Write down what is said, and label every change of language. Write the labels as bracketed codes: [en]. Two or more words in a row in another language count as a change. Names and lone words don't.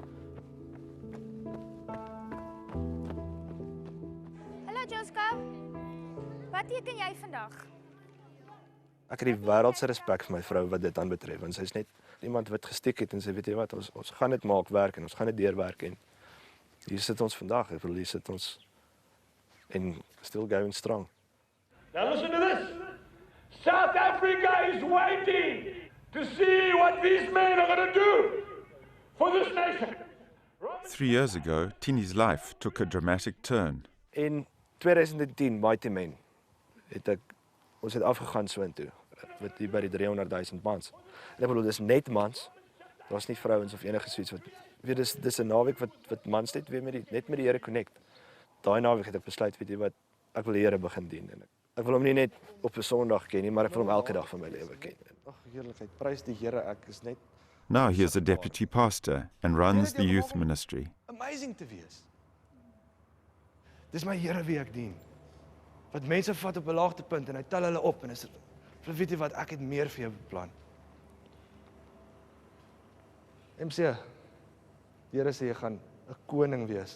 [af] Hallo Josco. Wat teken jy vandag? Ek het die wêreld se respek vir my vrou wat dit aanbetref, want sy's net iemand wat gestiek het en sy weet jy wat ons gaan dit maak werk en ons gaan dit deurwerk en hier sit ons vandag, ek bedoel hier sit ons en [en] still going strong. Now listen to this. South Africa is waiting to see what these men are going to do for this nation. 3 years ago, Tini's life took a dramatic turn. In 2010, Mighty Men, [af] ons het afgegaan soontoe, met hier by die 300,000 mans. En ek bedoel, dis net mans, daar's nie vrouens of enige soets wat, weet dis 'n naweek wat mans net weer net met die Here connect. Daai naweek het ek besluit, weet jy wat, ek wil die Here begin dien en ek wil hom nie net op 'n Sondag ken nie, maar ek wil hom elke dag van my lewe ken. Ag heerlikheid, prys die Here, ek is net [en] Now he is a deputy pastor and runs the youth ministry. [af] Amazing te wees. Dis my Here wie ek dien. Wat mense vat op 'n laagtepunt en hy tel hulle op en is weet jy wat, ek het meer vir jou beplan. MC, die Here sê jy gaan 'n koning wees.